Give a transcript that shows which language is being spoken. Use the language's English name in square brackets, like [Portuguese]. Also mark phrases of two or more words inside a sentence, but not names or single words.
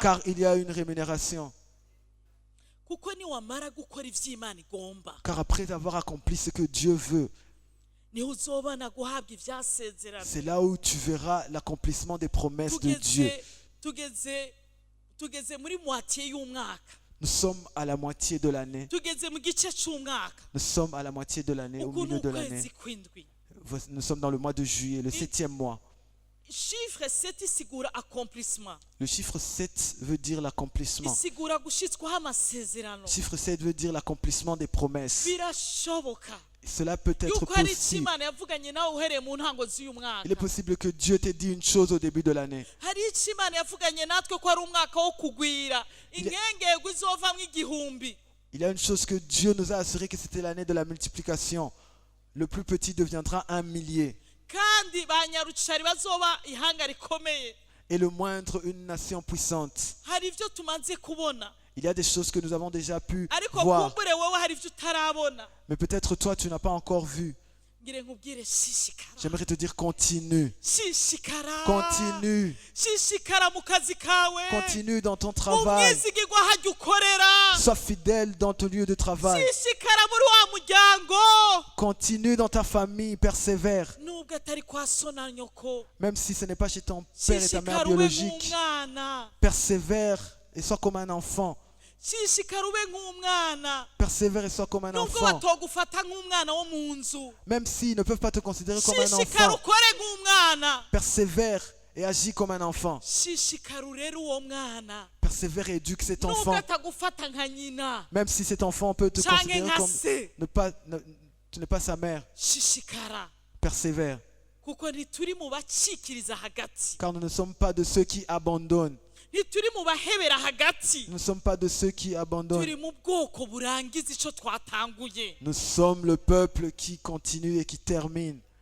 [French] car il y a une rémunération. [Rundi] Kuko niwamara gukora ivy'Imana igomba, [French] Car après avoir accompli ce que Dieu veut, [Rundi] niho uzobana guhabwa ivyasezerano. [French] c'est là où tu verras l'accomplissement des promesses de Dieu. [Rundi] Tugeze muri moitié y'umwaka, [French] Nous sommes à la moitié de l'année. [Rundi] tugeze mu gice c'umwaka, [French] Nous sommes à la moitié de l'année, au [Rundi] uku ni [French] milieu de [Rundi] ukwezi [French] l'année. [Rundi] kw'indwi. [French] Nous sommes dans le mois de juillet, le 7e mois. [Rundi] Chiffre 7 isigura accomplissement, [French] Le chiffre 7 veut dire l'accomplissement. [Rundi] isigura gushitswaho amasezerano. [French] Le chiffre 7 veut dire l'accomplissement des promesses. [Rundi] Birashoboka [French] Cela peut être [Rundi] yuko hari icyo [French] possible. [Rundi] Imana yavuganye nawe uhereye mu ntango z'uyu mwaka. [French] Il est possible que Dieu t'ait dit une chose au début de l'année. [Rundi] Hari icyo Imana yavuganye natwe ko ari umwaka wo kugwira, ingengego izovamwo igihumbi. [French] Il y a une chose que Dieu nous a assuré, que c'était l'année de la multiplication. Le plus petit deviendra 1 millier. [Rundi] Kandi ba nyarucari bazoba ihanga rikomeye. [French] Et le moindre, une nation puissante. [Rundi] Hari ivyo tumaze kubona, [French] Il y a des choses que nous avons déjà pu [Rundi] ariko [French] voir. [Rundi] kumbure wowe hari ivyo utarabona. [French] Mais peut-être toi, tu n'as pas encore vu. [Rundi] Ngire nkubwire shishikara, [French] J'aimerais te dire continue. [Rundi] shishikara, [French] Continue. [Rundi] shishikara mu kazi kawe, [French] Continue dans ton [Rundi] mu [French] travail. [Rundi] mwizigirwa harya ukorera, [French] Sois fidèle dans ton lieu de travail. [Rundi] shishikara muri wa muryango, [French] Continue dans ta famille. Persévère. [Rundi] nubwo atari kwa so na nyoko, [French] Même si ce n'est pas chez ton père et ta mère [Rundi] shishikara ube [French] biologique. [Rundi] nk'umwana, [French] Persévère et sois comme un enfant. [Rundi] shishikara ube nk'umwana, [French] Persévère et sois comme un [Rundi] nubwo [French] enfant. [Rundi] batogufata nk'umwana wo mu nzu, [French] Même s'ils ne peuvent pas te considérer comme un [Rundi] shishikara [French] enfant. [Rundi] ukore nk'umwana, [French] Persévère et agis comme un enfant. [Rundi] shishikara urere uwo mwana, [French] Persévère et éduque cet [Rundi] nubwo [French] enfant. [Rundi] atagufata nka nyina [French] Même si cet enfant peut te [Rundi] canke [French] considérer [Rundi] nka [French] comme [Rundi] se, [French] tu n'es pas sa mère. [Rundi] shishikara, [French] Persévère. [Rundi] kuko ntituri mu bacikiriza hagati, [French] Car nous ne sommes pas de ceux qui abandonnent. [Rundi] ntituri mu bahebera hagati, [French] Nous ne sommes pas de ceux qui abandonnent. [Rundi] turi mu bwoko burangiza ico twatanguye. [French] Nous sommes le peuple qui continue et qui termine.